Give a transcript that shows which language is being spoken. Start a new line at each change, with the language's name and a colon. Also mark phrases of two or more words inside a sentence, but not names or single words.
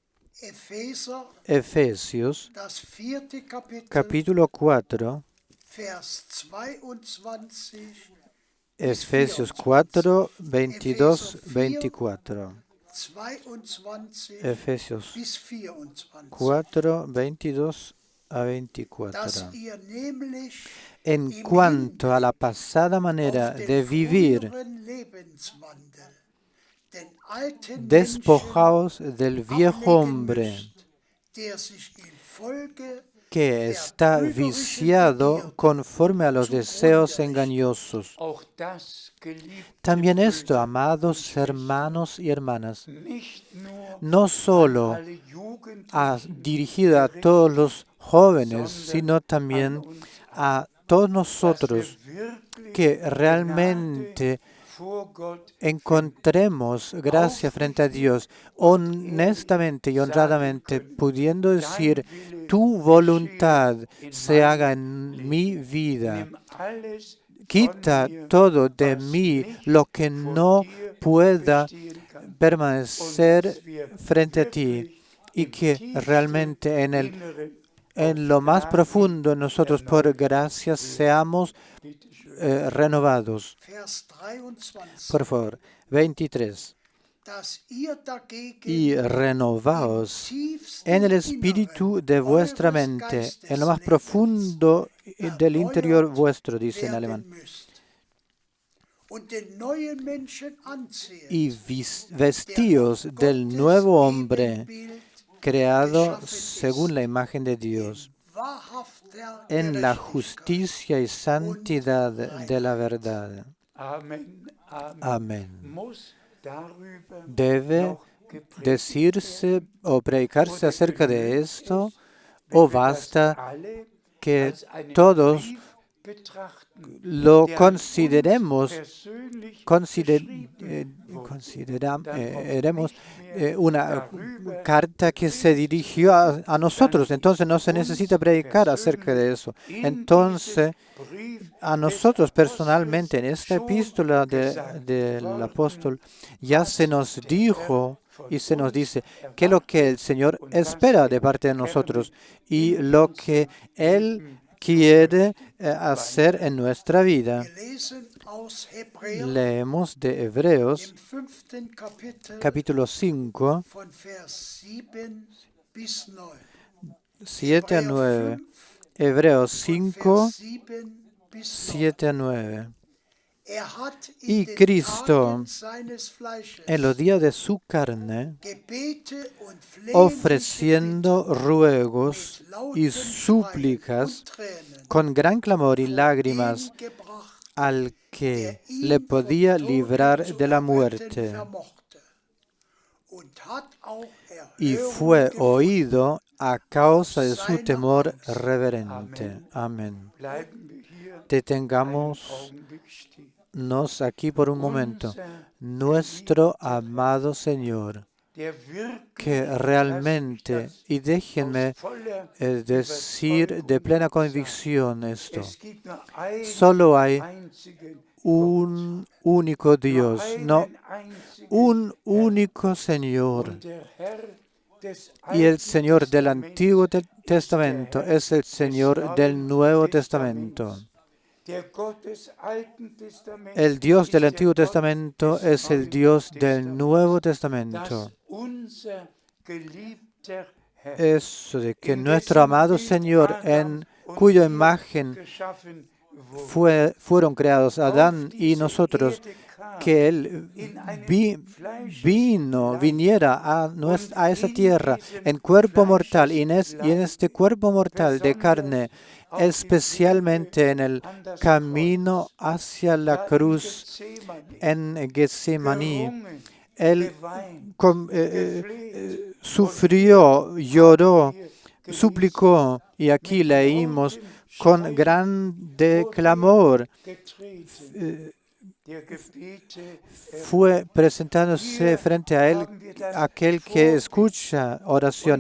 Spanish: Efesios, capítulo 4, Efesios 4, 22, 24. Efesios 4, 22 a 24.
German: dass ihr nämlich
Spanish: En
German: im
Spanish: cuanto a la
German: Hinblick
Spanish: pasada manera
German: auf
Spanish: de
German: den
Spanish: vivir,
German: früheren Lebenswandel den alten Menschen
Spanish: despojaos del viejo
German: ablegen
Spanish: hombre
German: müsst, der sich infolge
Spanish: que
German: der
Spanish: está
German: trügerischen
Spanish: viciado
German: Begierde
Spanish: conforme a los deseos
German: zugrunde richtet.
Spanish: engañosos.
German: Auch das, geliebte
Spanish: También esto,
German: Brüder
Spanish: amados
German: und Schwestern,
Spanish: hermanos y hermanas,
German: nicht nur
Spanish: no
German: an
Spanish: solo
German: alle Jugendlichen
Spanish: dirigido a todos los jóvenes, sino
German: sondern an
Spanish: también
German: uns alle,
Spanish: a todos
German: dass wir
Spanish: nosotros,
German: wirklich
Spanish: que
German: Gnade
Spanish: realmente
German: vor Gott finden.
Spanish: encontremos gracia frente a Dios, honestamente y honradamente, pudiendo decir, tu voluntad se haga en mi vida.
German: Nimm alles
Spanish: Quita
German: von mir,
Spanish: todo de
German: was
Spanish: mí
German: nicht
Spanish: lo que
German: vor
Spanish: no
German: dir
Spanish: pueda
German: bestehen kann. Und
Spanish: permanecer
German: dass wir
Spanish: frente a ti,
German: wirklich
Spanish: y
German: im
Spanish: que
German: tiefsten
Spanish: realmente
German: Inneren
Spanish: en
German: auf
Spanish: lo más
German: Gnade
Spanish: profundo de nosotros por
German: erneuert
Spanish: gracia
German: werden.
Spanish: seamos
German: Bitte schön.
Spanish: renovados.
German: Vers 23.
Spanish: Por favor, 23.
German: Dass ihr dagegen
Spanish: Y
German: im
Spanish: renovaos
German: tiefsten
Spanish: en el
German: Inneren
Spanish: espíritu de vuestra
German: eures
Spanish: mente, en lo más
German: Geisteslebens
Spanish: profundo del interior
German: erneuert
Spanish: vuestro, dice en alemán,
German: werden müsst und den neuen Menschen anzieht,
Spanish: y
German: der
Spanish: vestíos
German: nach
Spanish: del
German: Gottes
Spanish: nuevo hombre,
German: Ebenbild
Spanish: creado
German: geschaffen
Spanish: según
German: ist,
Spanish: la imagen de
German: in
Spanish: Dios,
German: wahrhafter
Spanish: en la
German: Gerechtigkeit
Spanish: justicia y
German: und
Spanish: santidad de la
German: Reinheit.
Spanish: verdad.
German: Amen, amen.
Spanish: Amén.
German: Muss darüber
Spanish: Debe
German: noch gepredigt
Spanish: decirse
German: werden?
Spanish: o predicarse
German: Oder
Spanish: acerca de
German: genügt
Spanish: esto,
German: es,
Spanish: o
German: wenn wir das
Spanish: basta
German: alle
Spanish: que
German: als einen
Spanish: todos
German: Brief betrachten,
Spanish: lo
German: der an uns
Spanish: consideremos,
German: persönlich geschrieben wurde? Dann braucht
Spanish: consideremos
German: nicht mehr
Spanish: una
German: darüber
Spanish: carta que se
German: gepredigt zu
Spanish: dirigió
German: werden.
Spanish: a nosotros.
German: Dann
Spanish: Entonces no
German: ist
Spanish: se necesita
German: uns
Spanish: predicar acerca de
German: persönlich
Spanish: eso.
German: in
Spanish: Entonces,
German: diesem Brief
Spanish: a
German: des
Spanish: nosotros
German: Apostels
Spanish: personalmente en esta
German: schon
Spanish: epístola
German: gesagt
Spanish: del
German: worden,
Spanish: apóstol ya se
German: was
Spanish: nos
German: der Herr
Spanish: dijo
German: von
Spanish: y se nos
German: uns
Spanish: dice que lo que el
German: erwartet
Spanish: Señor
German: und was
Spanish: espera de
German: er
Spanish: parte de
German: gerne
Spanish: nosotros y
German: in
Spanish: lo que
German: unserem
Spanish: Él
German: Leben tun
Spanish: quiere
German: möchte.
Spanish: hacer en nuestra vida.
German: Gelesen aus Hebräer
Spanish: Leemos de Hebreos
German: im 5. Kapitel
Spanish: capítulo 5,
German: von Vers 7 bis 9.
Spanish: 7 a
German: Hebräer
Spanish: 9.
German: 5
Spanish: Hebreos
German: von
Spanish: 5,
German: Vers 7 bis 9.
Spanish: 7 a 9.
German: Er hat
Spanish: Y
German: in den
Spanish: Cristo,
German: Tagen seines Fleisches
Spanish: en los días de su carne,
German: Gebete und flehentliche
Spanish: ofreciendo
German: Bitten
Spanish: ruegos
German: mit
Spanish: y
German: lautem Schreien
Spanish: súplicas
German: und Tränen
Spanish: con gran clamor y
German: vor
Spanish: lágrimas
German: dem gebracht,
Spanish: al
German: der
Spanish: que le
German: ihn vom
Spanish: podía
German: Tode
Spanish: librar
German: zu
Spanish: de la
German: erretten
Spanish: muerte,
German: vermochte, und hat auch
Spanish: y
German: Erhörung
Spanish: fue
German: gefunden
Spanish: oído a causa de
German: aus
Spanish: su
German: seiner
Spanish: temor
German: Angst.
Spanish: reverente.
German: Amen.
Spanish: Amén.
German: Bleiben wir hier einen
Spanish: Detengámonos
German: Augenblick stehen.
Spanish: aquí por un momento.
German: Unser
Spanish: Nuestro
German: geliebter Herr,
Spanish: amado Señor,
German: der wirklich,
Spanish: que
German: lass mich
Spanish: realmente,
German: das
Spanish: y
German: aus
Spanish: déjenme
German: voller
Spanish: decir de plena
German: Überzeugung sagen,
Spanish: convicción esto,
German: es gibt nur einen
Spanish: solo hay
German: einzigen Gott,
Spanish: un único
German: nur
Spanish: Dios, no,
German: einen einzigen
Spanish: un
German: Herr.
Spanish: único Señor.
German: Und der Herr des
Spanish: Y el
German: Alten
Spanish: Señor del Antiguo
German: Testaments ist der
Spanish: Testamento
German: Herr
Spanish: es el
German: des
Spanish: Señor del
German: Neuen
Spanish: Nuevo Testamento.
German: Testaments. Der Gott des Alten Testaments
Spanish: El Dios del
German: ist der
Spanish: Antiguo
German: Gott
Spanish: Testamento
German: des
Spanish: es el
German: Neuen
Spanish: Dios del
German: Testaments.
Spanish: Nuevo
German: Dass
Spanish: Testamento.
German: unser geliebter Herr,
Spanish: Eso de que
German: in
Spanish: nuestro
German: dessen
Spanish: amado
German: Bild
Spanish: Señor,
German: Adam
Spanish: en
German: und
Spanish: cuya
German: wir
Spanish: imagen
German: geschaffen wurden,
Spanish: fueron creados
German: auf
Spanish: Adán y
German: diese
Spanish: nosotros,
German: Erde kam,
Spanish: que Él
German: in einem
Spanish: viniera a esa tierra en cuerpo mortal y en este cuerpo mortal de carne, especialmente en el camino hacia la cruz en Getsemaní. Él sufrió, lloró, suplicó, y aquí leímos con grande clamor, fue presentándose frente a él aquel que escucha oraciones.